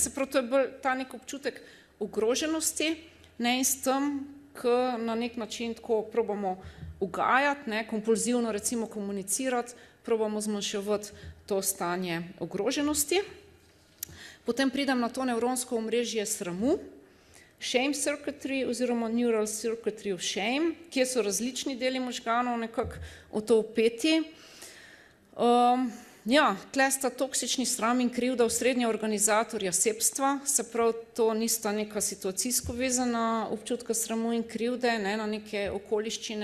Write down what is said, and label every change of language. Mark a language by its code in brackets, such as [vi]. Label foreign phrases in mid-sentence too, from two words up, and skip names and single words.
[sl] Se pravi, to je bolj ta nek občutek ogroženosti, ne, in s tem, ki na nek način tako probamo ugajati, ne, kompulzivno recimo komunicirati, probamo zmanjševati to stanje ogroženosti. Potem pridem na to nevronsko omrežje sramu, [en] shame circuitry [sl] oziroma [en] neural circuitry of shame, [sl] kje so različni deli možganov nekako v to vpeti. Ja, tle sta toksični sram in krivda osrednja organizatorja sebstva, se pravi, to nista neka situacijsko vezana občutka sramu in krivde, ne, na neke okoliščine